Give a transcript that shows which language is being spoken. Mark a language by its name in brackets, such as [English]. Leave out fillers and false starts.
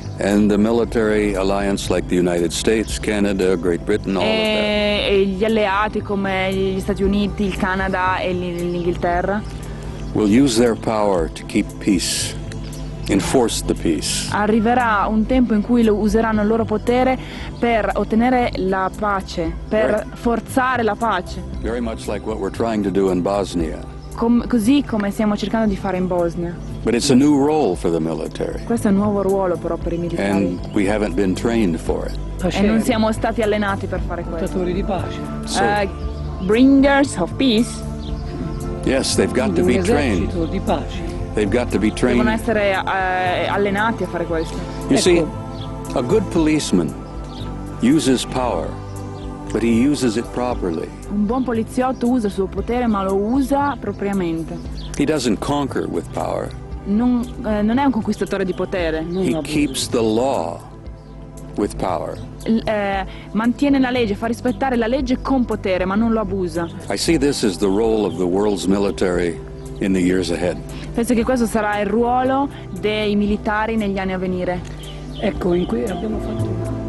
[English] And the military alliance like the United States, Canada, Great Britain, all of that. [Italian] E gli alleati come gli Stati Uniti, il Canada e l'Inghilterra. [English] Will use their power to keep peace. Enforce the peace. [Italian] Arriverà un tempo in cui useranno il loro potere per ottenere la pace, per forzare la pace. [English] Very much like what we're trying to do in Bosnia. [Italian] Così come stiamo cercando di fare in Bosnia. [English] But it's a new role for the military. [Italian] Questo è un nuovo ruolo però per i militari. [English] And we haven't been trained for it. [Italian] E non siamo stati allenati per fare questo. Portatori di pace. [English] Bringers of peace. Yes, they've got to be trained. [Italian] Un esercito di pace. [English] They've got to be trained. [Italian] Devono essere allenati a fare questo. [English] You see, a good policeman uses power, but he uses it properly. [Italian] Un buon poliziotto usa il suo potere, ma lo usa propriamente. [English] He doesn't conquer with power. [Italian] Non è un conquistatore di potere. [English] He keeps the law with power. [Italian] Mantiene la legge, fa rispettare la legge con potere, ma non lo abusa. [English] I see this as the role of the world's military in the years ahead. [Italian] Penso che questo sarà il ruolo dei militari negli anni a venire. Ecco, in cui abbiamo fatto